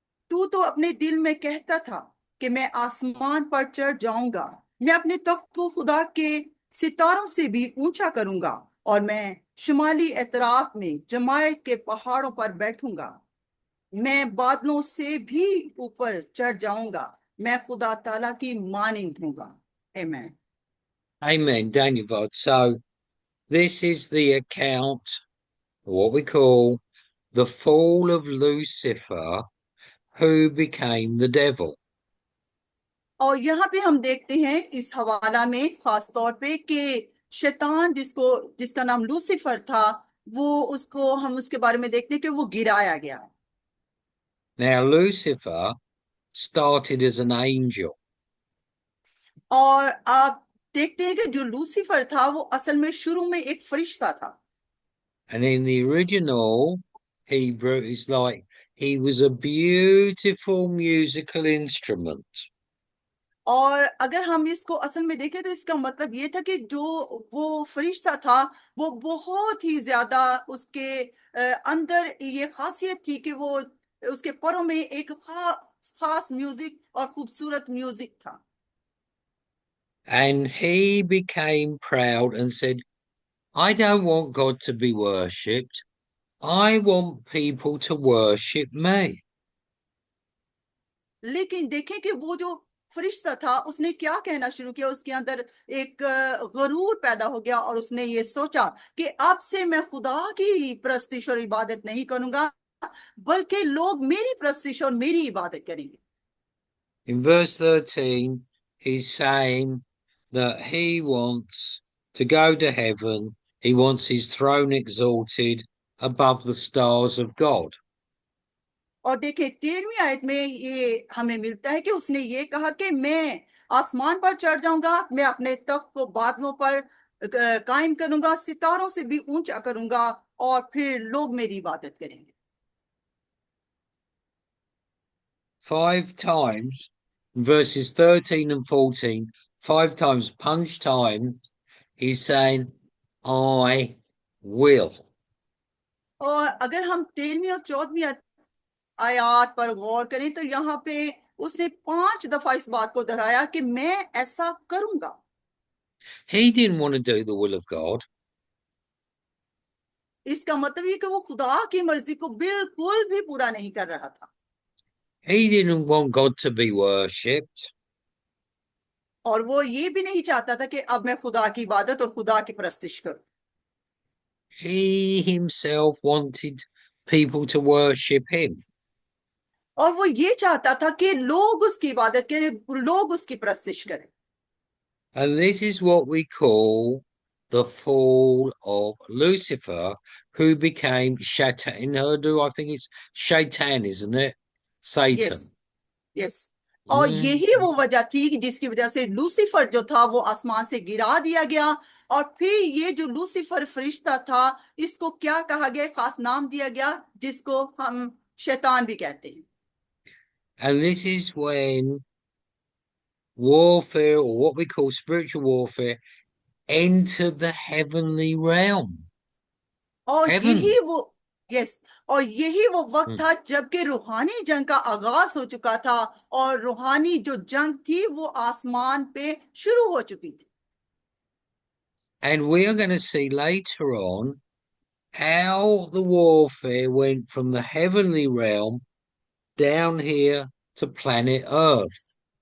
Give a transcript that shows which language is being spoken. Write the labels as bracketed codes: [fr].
[hi] तू तो अपने दिल में कहता था कि मैं आसमान पर चढ़ जाऊंगा, मैं अपने तख्त को खुदा के सितारों से भी ऊंचा करूंगा, और मैं शुमाली एतराफ में जमायत के पहाड़ों पर बैठूंगा। मैं बादलों से भी ऊपर चढ़ जाऊंगा, मैं खुदा ताला की मानिंद हूंगा। [en] आमीन। Amen, Daniel. So this is the account, what we call the fall of Lucifer, who became the devil. [hi] और यहाँ पे हम देखते हैं इस हवाला में खास तौर पे कि शैतान, जिसका नाम लूसीफर था, वो उसको हम उसके बारे में देखते हैं कि वो गिराया गया। [en] Now, Lucifer started as an angel. [hi] और आप देखते हैं कि जो लूसीफर था वो असल में शुरू में एक फरिश्ता था। [en] And in the original Hebrew, it's like he was a beautiful musical instrument. [hi] और अगर हम इसको असल में देखें तो इसका मतलब ये था कि जो वो फरिश्ता था, वो बहुत ही ज्यादा उसके अंदर ये खासियत थी कि वो उसके परों में एक खास म्यूजिक और खूबसूरत म्यूजिक था। [en] And he became proud and said, I don't want God to be worshipped. I want people to worship me. [hi] लेकिन देखें कि वो जो फरिश्ता था उसने क्या कहना शुरू किया, उसके अंदर एक गरूर पैदा हो गया और उसने ये सोचा कि अब से मैं खुदा की प्रस्तिश और इबादत नहीं करूंगा, बल्कि लोग मेरी प्रस्तिश और मेरी इबादत करेंगे। [en] In verse 13, he's saying that he wants to go to heaven. He wants his throne exalted above the stars of God. [hi] और देखिए 13वीं आयत में ये हमें मिलता है कि उसने ये कहा कि मैं आसमान पर चढ़ जाऊंगा, मैं अपने तख्त को बादलों पर कायम करूंगा, सितारों से भी ऊंचा करूंगा, और फिर लोग मेरी इबादत करेंगे। [en] 5 times, verses 13 and 14, 5 times punch time, he's saying, I will. [hi] और अगर हम 13वीं और 14वीं आयत पर गौर करें तो यहाँ पे उसने 5 दफा इस बात को दोहराया कि मैं ऐसा करूंगा। [en] He didn't want to do the will of God. [hi] इसका मतलब ये कि वो खुदा की मर्जी को बिल्कुल भी पूरा नहीं कर रहा था, [en] He didn't want God to be worshipped. [hi] और वो ये भी नहीं चाहता था कि अब मैं खुदा की इबादत और खुदा की परस्तिश करूं। [en] He himself wanted people to worship him. [hi] और वो ये चाहता था कि लोग उसकी इबादत करें, लोग उसकी परस्तिश करें। [en] And this is what we call the fall of Lucifer, who became Shaitan. In Urdu, I think it's Shaitan, isn't it? Yes, Satan. Yes. और Mm. [hi] यही वो वजह थी कि जिसकी वजह से लूसीफर जो था वो आसमान से गिरा दिया गया। और फिर ये जो लूसीफर फरिश्ता था, इसको क्या कहा गया, खास नाम दिया गया जिसको हम शैतान भी कहते हैं। [en] And this is when warfare, or what we call spiritual warfare, entered the heavenly realm. [hi] और [en] Heaven. [hi] यही वो यस और यही वो वक्त Mm. था जबकि रूहानी जंग का आगाज हो चुका था, और रूहानी जो जंग थी वो आसमान पे शुरू हो चुकी थी। [en] And we are going to see later on how the warfare went from the heavenly realm down here to planet Earth.